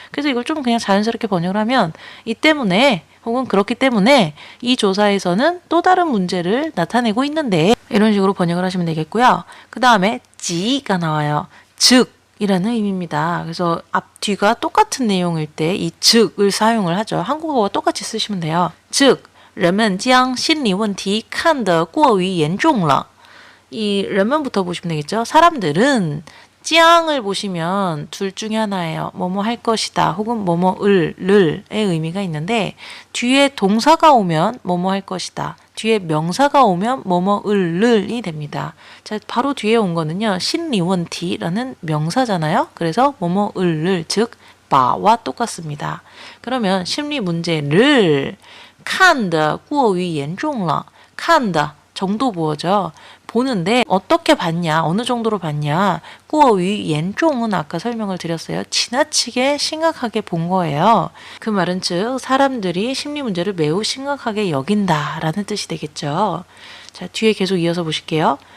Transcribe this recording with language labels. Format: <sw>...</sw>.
<ko>그래서 이걸 좀 그냥 자연스럽게 번역을 하면 이 때문에 혹은 그렇기 때문에 이 조사에서는 또 다른 문제를 나타내고 있는데 이런 식으로 번역을 하시면 되겠고요. 그 다음에 지가 나와요. 즉 이라는 의미입니다. 그래서 앞뒤가 똑같은 내용일 때 이 즉을 사용을 하죠. 한국어와 똑같이 쓰시면 돼요.</ko> <zh>즉 人们将心理问题看得过于严重了.</zh> <ko>이 人们부터 보시면 되겠죠. 사람들은 짱을 보시면 둘 중에 하나예요. 뭐뭐 할 것이다 혹은 뭐뭐을 의 의미가 있는데 뒤에 동사가 오면 뭐뭐 할 것이다. 뒤에 명사가 오면 뭐뭐을이 됩니다. 자, 바로 뒤에 온 거는요. 심리원티라는 명사잖아요. 그래서 뭐뭐을 즉 바와 똑같습니다. 그러면 심리 문제를</ko> <zh>看得过于严重了.</zh> <ko>看的 정도 보어죠. 보는데 어떻게 봤냐, 어느 정도로 봤냐. 过于严重은 아까 설명을 드렸어요. 지나치게 심각하게 본 거예요. 그 말은 즉 사람들이 심리 문제를 매우 심각하게 여긴다라는 뜻이 되겠죠. 자, 뒤에 계속 이어서 보실게요.</ko>